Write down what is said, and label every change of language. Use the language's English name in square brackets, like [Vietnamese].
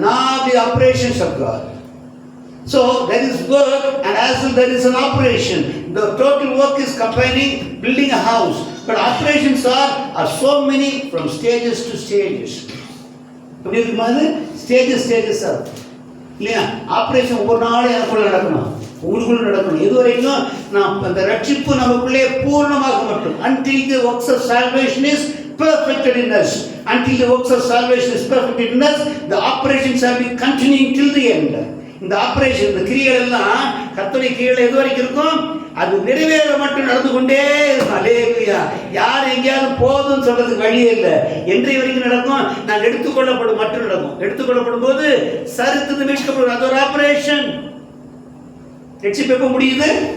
[English] nor the operations of God. So there is work, and as well there is an operation. The total work is combining building a house, but operations are so many from stages to stages. [Tamil] எப்படி இருக்குமாது? [English] stages are [Tamil] இல்லையா? Operation ஒவ்வொரு நாளும் எனக்குள்ள நடக்கணும், உங்களுக்குள்ள நடக்கணும். இதுவரைக்கும் நாம் அந்த ரட்சிப்பு நமக்குள்ளே பூர்ணமாக மட்டும் [English] until the works of salvation is perfected in us, until the works of salvation is perfected in us, the operations shall be continuing till the end. [Tamil] இந்த ஆபரேஷன், இந்த கிரியைகள் எல்லாம் கர்த்தருடைய கிரியைகள் எது வரைக்கும் இருக்கும்? அது நிறைவேற மட்டும் நடந்து கொண்டே இருக்கும். அல்லேலூயா. யார் எங்கேயாவது போதும் சொல்றதுக்கு வழியே இல்லை. என்றைய வரைக்கும் நடக்கும்? நான் எடுத்துக்கொள்ளப்படும் மட்டும் நடக்கும். எடுத்துக்கொள்ளப்படும் போது சரித்து மீட்கப்படும். அது ஒரு ஆபரேஷன். ரட்சிப்பு எப்ப முடியுது?